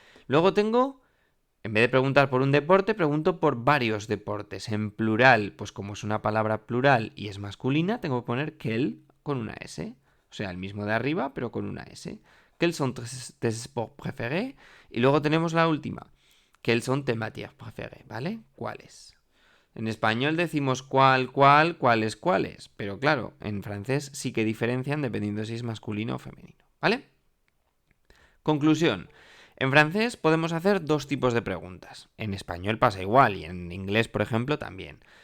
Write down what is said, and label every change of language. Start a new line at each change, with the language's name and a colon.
Spanish: Luego tengo, en vez de preguntar por un deporte, pregunto por varios deportes. En plural, pues como es una palabra plural y es masculina, tengo que poner quel con una S. O sea, el mismo de arriba, pero con una S.
French: Quels sont tes sports préférés?
Spanish: Y luego tenemos la última.
French: Quels sont tes matières préférées, ¿vale?
Spanish: ¿Cuáles? En español decimos cuáles, pero claro, en francés sí que diferencian dependiendo si es masculino o femenino, ¿vale? Conclusión. En francés podemos hacer dos tipos de preguntas. En español pasa igual y en inglés, por ejemplo, también.